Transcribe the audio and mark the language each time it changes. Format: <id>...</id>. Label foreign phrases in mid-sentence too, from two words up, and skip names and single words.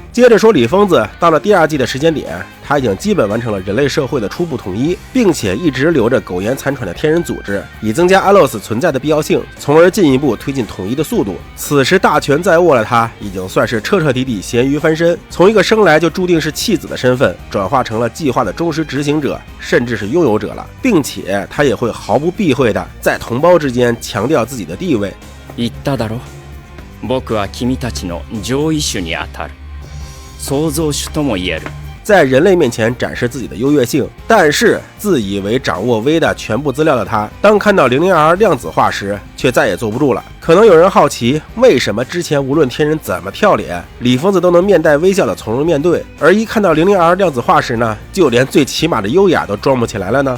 <zh>接着说李疯子到了第二季的时间点，他已经基本完成了人类社会的初步统一，并且一直留着苟延残喘的天人组织，以增加 ALOS 存在的必要性，从而进一步推进统一的速度。此时大权在握了他，已经算是彻彻底底咸鱼翻身，从一个生来就注定是弃子的身份，转化成了计划的忠实执行者，甚至是拥有者了，并且他也会毫不避讳的在同胞之间强调自己的地位。</zh> <ja>言っただろ。僕は君たちの上位種に当たる。創造主とも言える。</ja> <zh>在人类面前展示自己的优越性，但是自以为掌握威的全部资料的他，当看到 00R 量子化时，却再也坐不住了。可能有人好奇，为什么之前无论天人怎么跳脸，李疯子都能面带微笑的从容面对，而一看到 00R 量子化时呢，就连最起码的优雅都装不起来了呢？</zh>